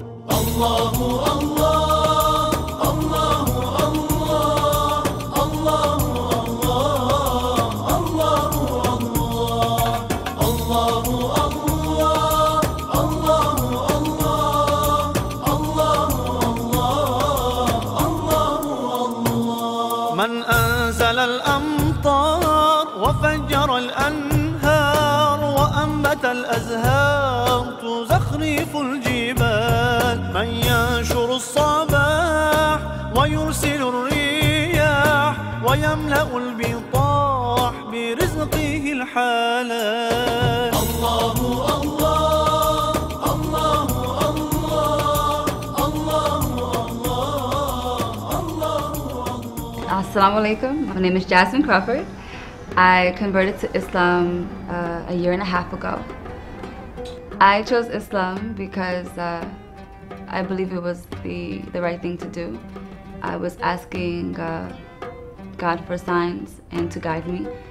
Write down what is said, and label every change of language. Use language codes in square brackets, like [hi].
[ar] الله الله الله الله الله الله الله الله. من أنزل الأمطار وفجر الأنهار وأنبت الأزهار تزخرف الجبال، من ينشر الصباح ويرسل الرياح ويملأ البطاح برزقه الحلال. الله الله الله الله الله الله. Assalamu alaikum. [en] My name is Jasmin Crawford. I converted to Islam a year and a half ago. I chose Islam because I believe it was the right thing to do. I was asking God for signs and to guide me.